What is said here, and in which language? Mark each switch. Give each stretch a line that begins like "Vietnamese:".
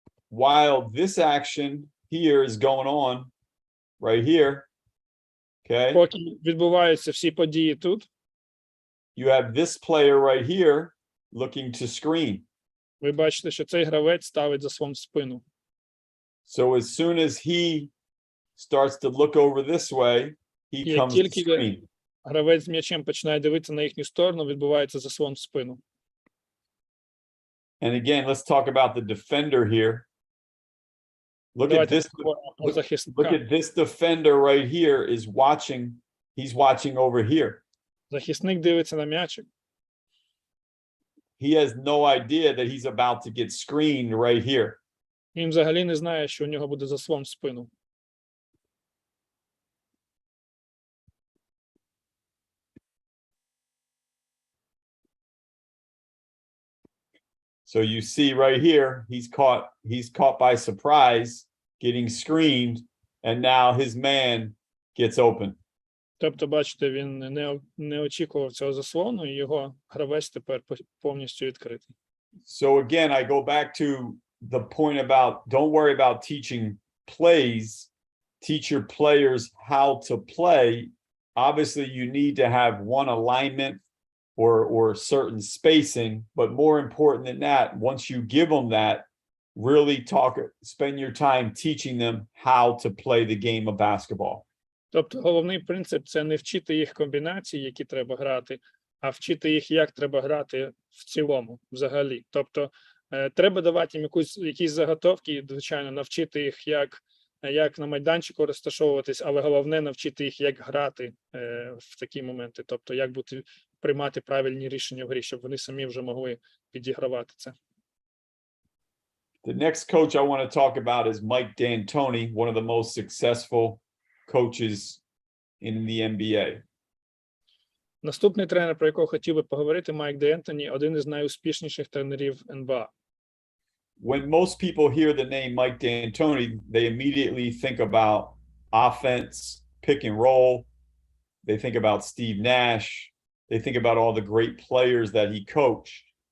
English: While this action here is going on right here, okay?
Ukrainian: Поки відбуваються всі події тут,
English: You have this player right here looking to screen.
Ukrainian: ви бачите, що цей гравець ставить заслон в спину.
English: So as soon as he starts to look over this way, he
Ukrainian: Як
English: comes to
Ukrainian: тільки
English: screen.
Ukrainian: гравець з м'ячем починає дивитися на їхню сторону, відбувається заслон в спину.
English: And again, let's talk about the defender here. Look at
Ukrainian: Давайте
English: this.
Ukrainian: поговоримо про
English: Look
Ukrainian: захисника.
English: at this defender right here is watching. He's watching over here.
Ukrainian: Захисник дивиться на м'ячик.
English: He has no idea that he's about to get screened right here.
Ukrainian: Він взагалі не знає, що у нього буде заслон в спину.
English: So you see right here, he's caught by surprise, getting screened, and now his man gets open.
Ukrainian: Тобто, бачите, він не очікував цього заслону, і його гравець тепер повністю відкритий.
English: So again, I go back to the point about don't worry about teaching plays, teach your players how to play. Obviously, you need to have one alignment or certain spacing, but more important than that, once you give them that, really spend your time teaching them how to play the game of basketball.
Ukrainian: Тобто головний принцип – це не вчити їх комбінації, які треба грати, а вчити їх, як треба грати в цілому, взагалі. Тобто треба давати їм якісь заготовки, і, звичайно, навчити їх, як на майданчику розташовуватись, але головне навчити їх, як грати в такі моменти. Тобто, як приймати правильні рішення в грі, щоб вони самі вже могли підігравати це.
English: The next coach I want to talk about is Mike D'Antoni, one of the most successful coaches in the NBA.
Ukrainian: Наступний тренер, про якого хотів би поговорити, Майк Д'Антоні, один із найуспішніших тренерів НБА.
English: When most people hear the name Mike D'Antoni, they immediately think about offense, pick and roll. They think about Steve Nash. They think about all the great players that he coached.